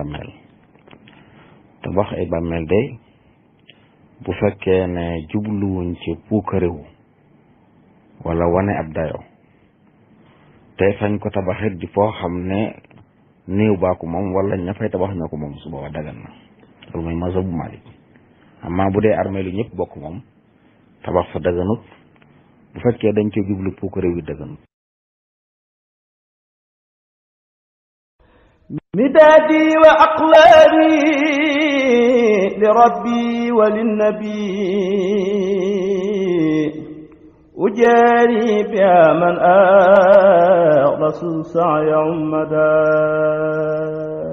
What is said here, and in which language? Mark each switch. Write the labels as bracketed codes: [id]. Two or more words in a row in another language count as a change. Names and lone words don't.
[wo] ay bàmmeel day bu fekkee ne jubluwuñ ci puukarewu wala wane ab dayo te fañ ko tabaxit di foo xam ne néew baaku moom wala ña fay tabax ñoo ko moom su booba dagan na loolu mooy mazhabu Maalik amma bu dee armée lu ñëpp bokk moom tabax fa daganut bu fekkee dañ ko jublu puukarewu yi daganut [ar] مدادي وأقلامي لربي وللنبي أجاري بها من أغلس سعي عمدا